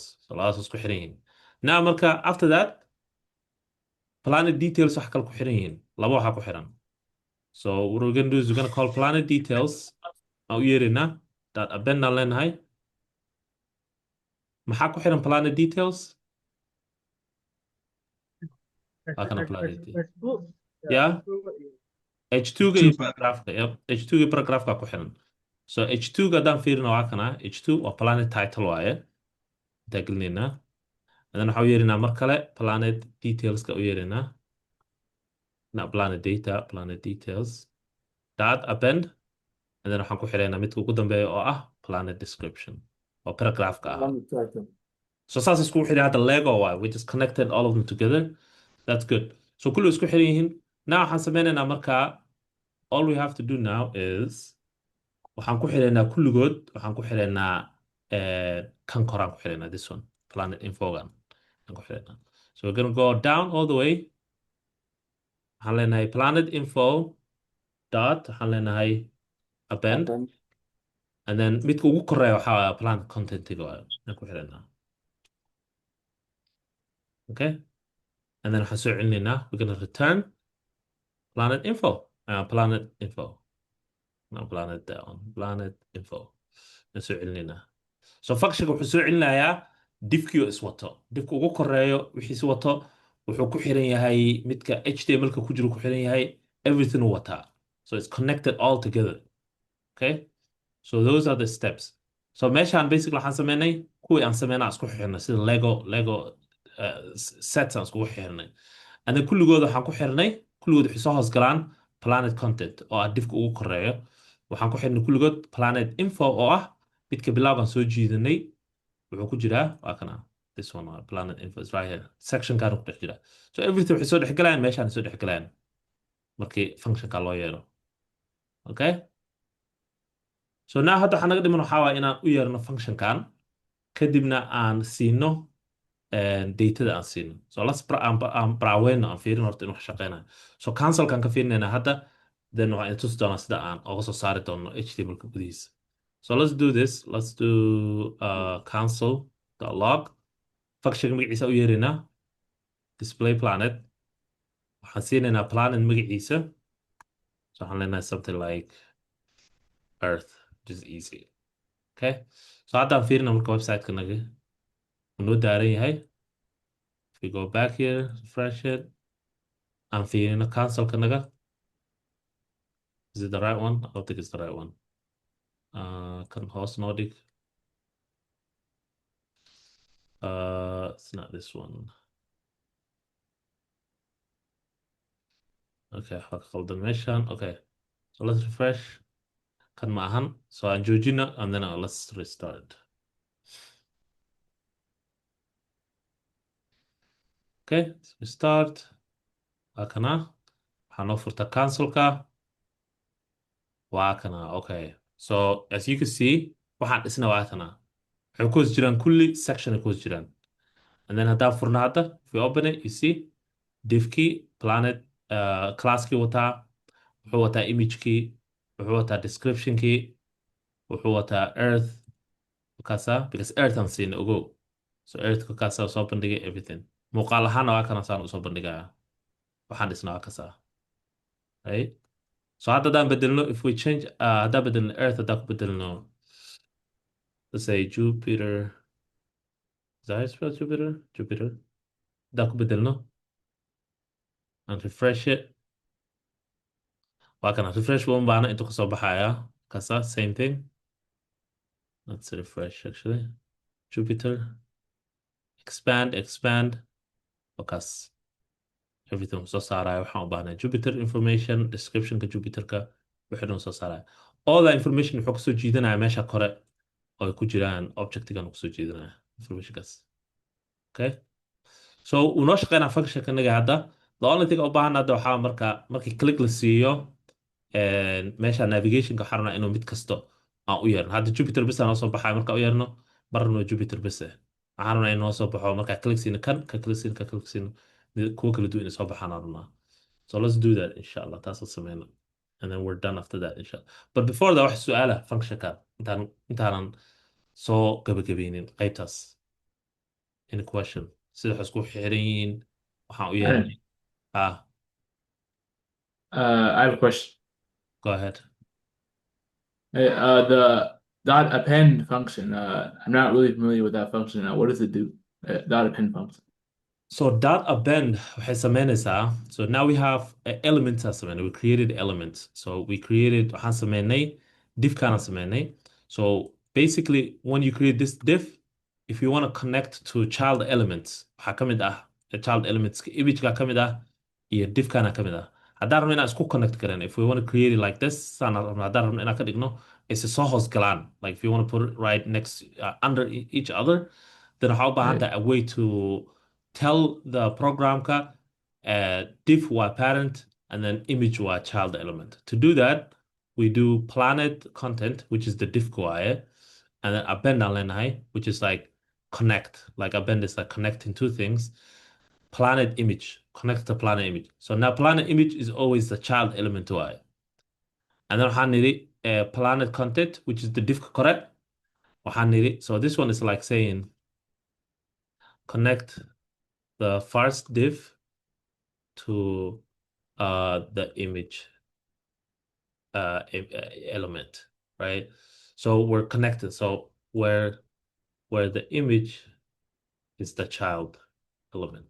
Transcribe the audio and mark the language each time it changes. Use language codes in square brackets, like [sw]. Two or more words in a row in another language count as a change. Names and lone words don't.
[so] So labadaas isku xiran yihiin. Now marka [en] after that planet details [so] wax kale ku xiran yihiin. Laba waxa ku xiran. [en] So what we're going to do is we're going to call planet details. [so] Aan u yeerinaa [en] dot append [so] aan leenahay. Maxaa ku xiran [en] planet details? [so] Waa kana [en] planet details. Yeah. [so] H2 ga iyo H2 paragraphka. Yep. H2 ga iyo paragraphka ku xiran. So H2 ga haddaan fiirino waa kana. H2 waa [en] planet title [so] waaye. Intaa gelinaynaa. [en] And then [so] waxaa u yeerinaa mar kale planet detailska u yeerinaa. [en] Not planet data, planet details. Dot append. And then [so] waxaan ku xiraynaa midka ugu dambeeya oo ah [en] planet description. [so] Oo paragraphka ah. [en] Planet title. [so] So saas iskugu xiray hadda Lego waaye. [en] We just connected all of them together. That's good. [so] So kullu isku xiran yihiin. Now waxaan sameynaynaa markaa [en] all we have to do now is [so] waxaan ku xiraynaa kulligood waxaan ku xiraynaa kan koraan ku xiraynaa [en] this one planet infogan [so] aan ku xiraynaa. [en] So we're gonna go down all the way. [so] Waxaan leenahay [en] planet info dot [so] waxaan leenahay append. [en] Append. And then [so] midka ugu koreeya waxaa waaye [en] planet contentiga [so] waaye aan ku xiraynaa. [en] Okay. And then [so] waxaan soo celinaynaa [en] we're gonna return planet info. Planet info. No, planet down. Planet info. [so] Aan soo celinaynaa. So functionka wuxuu soo celinayaa diffkii oo iswato. Diffka ugu koreeyo wixiis wato wuxuu ku xiran yahay midka HTML-ka ku jiro ku xiran yahay everything uu wataa. [en] So it's connected all together. Okay? So those are the steps. [so] So meeshaan basically waxaan sameynay kuwii aan sameynaa isku xirnay sida [en] Lego sets [so] aan iskugu xirnay. [en] And then [so] kulligood waxaan ku xirnay kulligood waxay soo hoos galaan [en] planet content [so] oo ah diffka ugu koreeyo. Waxaan ku xirnay kulligood [en] planet info [so] oo ah midka bilowgan soo jiidanay wuxuu ku jiraa waa kana [en] this one planet info is right here section [so] kaan ku dhex jira. So everything waxay soo dhex galayaan meeshaan soo dhex galayaan markii functionka loo yeero. [en] Okay? [so] So now hadda waxaan naga dhiman waxaa waaye inaan u yeerno functionkan kadibna aan siino datada aan siino. So aan braaweyno aan fiirin horta inuu wax shaqeynayo. So cancelkan ka fiirinaynaa hadda then waxaan tusi doonaa sida aan uga soo saari doono HTML-ka gudihiisa. [en] So let's do this. Let's do console.log. [so] Function magaciisa u yeerinaa [en] display planet. [so] Waxaan siinaynaa planet magaciisa. [en] So [so] waxaan leenahay [en] something like Earth, which is easy. Okay. [so] So haddaan fiirina marka website-ka naga noo daaran yahay. [en] If we go back here, refresh it. [so] Aan fiirina console-ka naga. [en] Is it the right one? I don't think it's the right one. [so] Kan hoos noo dhig. [en] It's not this one. [so] Okay, waxaa ka qaldan meeshaan. [en] Okay. So let's refresh. [so] Kan ma ahan. [en] So [so] aan joojina [en] and then let's restart. Okay, let's restart. [so] Waa kana. Waxaa noo furta cancelka. Waa kana. [en] Okay. So as you can see, [so] waxaan dhisna waa kana. Waxay ku hoos jiraan kulli section ay ku hoos jiraan. [en] And then [so] haddaan furna hadda, [en] if we open it, you see div key, planet, class key [so] wataa, wuxuu wataa [en] image key, [so] wuxuu wataa [en] description key, [so] wuxuu wataa [en] earth, kaasa, because earth [so] aan siin ogow. So earth kaasa soo bandhigay everything. Muuqaal ahaana waa kana saan usoo bandhigaya. Waxaan dhisna waa kaasa. Right? So hadda haddaan bedelno, [en] if we change, [so] haddaan bedelno earth, haddaan ku bedelno, [en] let's say Jupiter. Is that how you spell Jupiter? Jupiter. [so] Haddaan ku bedelno. [en] And refresh it. [so] Waa kana refresh one baana intuu kasoo baxaya. Kasa, [en] same thing. Let's refresh actually. Jupiter. Expand. Focus. [so] Everything soo saaraya waxaan u baahnay Jupiter information, description-ka Jupiter-ka wixii dhan soo saaraya. [en] All that information [so] wuxuu kasoo jiidanaya meesha kore oo ay ku jiraan objectigan kusoo jiidanaya information-kaas. [en] Okay? [so] So uu noo shaqeynaa function-ka naga hadda. [en] The only thing [so] u baahan hadda waxaa markii click la siiyo meesha navigation-ka waxaan rabnaa inuu mid kasto aan u yeerno. Hadda Jupiter bis aan noo soo baxaya markaan u yeerno marna Jupiter bis waxaan rabnaa in noo soo baxo markaa click siino kan ka click siino kuwa kala duwan soo baxaan aan rabnaa. [en] So let's do that inshallah. [so] Taas oo sameyno. [en] And then we're done after that inshallah. [so] But before that wax su'aala function-ka intaanan soo gabagabeynin qaybtaas [en] in question [so] sida wax isku xiran yihiin waxaan u yeelanay ah [en] I have a question. go ahead. The dot append function. I'm not really familiar with that function. What does it do? Dot append function. [so] So dot append waxay sameynaysaa. [en] So now we have elements [so] aan sameynay. [en] We created elements. So we created [so] waxaan sameynay div kana sameynay. [en] So basically when you create this div, if you want to connect to child elements, [so] waxaa ka mid ah [en] child elements [so] image-ka ka mid ah iyo div kana ka mid ah. Haddaan rabno inaan isku connect garan, [en] if we want to create it like this, [so] saan rabno haddaan rabno inaan ka dhigno, is soo hoos galaan. [en] Like if you want to put it right next under each other, then [so] waxaa u baahan tahay [en] a way to tell the programka div waa parent and then image waa child element. To do that, we do planet content, which is the div waaye, and then append [so] aan leenahay, [en] which is like connect. Like append is like connecting two things. Planet image, connect to planet image. So now planet image is always the child element waaye. And then [so] waxaan nidhi [en] planet content, which is the div correct. [so] Waxaan nidhi, [en] so this one is like saying connect the first div to the image element, right? So we're connected. So where the image is the child element.